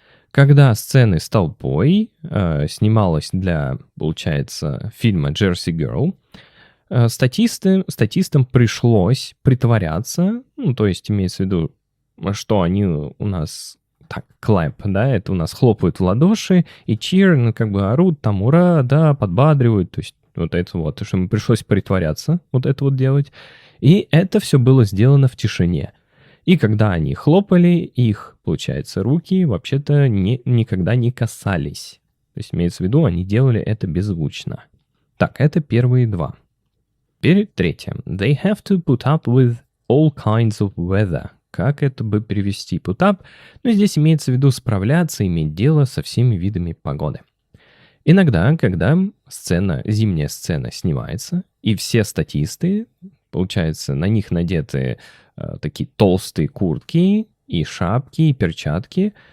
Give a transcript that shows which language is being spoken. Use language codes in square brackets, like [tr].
[ru] Когда сцены с толпой снималась для, получается, фильма «Jersey Girl», статистам пришлось притворяться, то есть имеется в виду, что они у нас clap, да, это у нас хлопают в ладоши, и cheer, орут, там, ура, да, подбадривают, то есть вот это вот, что им пришлось притворяться, вот это вот делать, и это все было сделано в тишине. И когда они хлопали, их, получается, руки вообще-то никогда не касались. То есть имеется в виду, они делали это беззвучно. Так, это первые два. Теперь третье. [en] They have to put up with all kinds of weather. [ru] Как это бы перевести? [en] Put up? [ru] Здесь имеется в виду справляться, иметь дело со всеми видами погоды. Иногда, когда зимняя сцена снимается, и все статисты, получается, на них надеты такие толстые куртки и шапки, и перчатки.